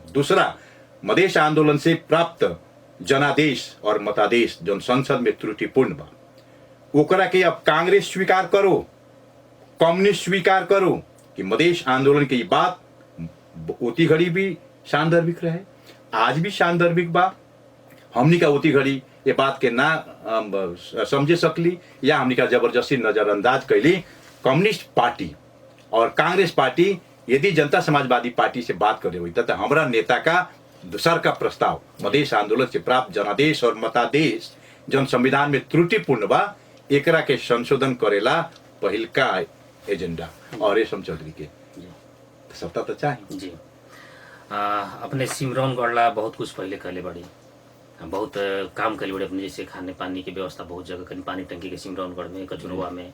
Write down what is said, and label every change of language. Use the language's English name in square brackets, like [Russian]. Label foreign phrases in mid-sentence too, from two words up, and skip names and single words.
[Bhojpuri] दूसरा, मधेश आंदोलन से प्राप्त जनादेश और मतादेश जो संसद में त्रुटिपूर्ण बा ओकरा के अब कांग्रेस स्वीकार करो, कम्युनिस्ट स्वीकार करो कि मधेश आंदोलन की बात उती घड़ी भी सांदर्भिक रहे, आज भी सांदर्भिक बा। हमनी का उती घड़ी ये बात के ना समझे सकली या हमनी का जबरदस्ती नजरअंदाज कैली। कम्युनिस्ट पार्टी और कांग्रेस पार्टी यदि जनता समाजवादी पार्टी से बात करे हुई तो हमारा नेता का दूसर का प्रस्ताव मधेश आंदोलन से प्राप्त जनादेश और मतादेश जन संविधान में त्रुटिपूर्ण बा एकरा के संशोधन करेला पहिल का एजेंडा और रेशम चौधरी के सत्ता तो चाहिए। जी अपने सिमरौन गढ़ला बहुत कुछ पहले कहले बड़ी, बहुत काम करे बड़े अपने, जैसे खाने पानी की व्यवस्था बहुत जगह कहीं पानी टंकी के सिमरौनगढ़ में, कचुरवा में।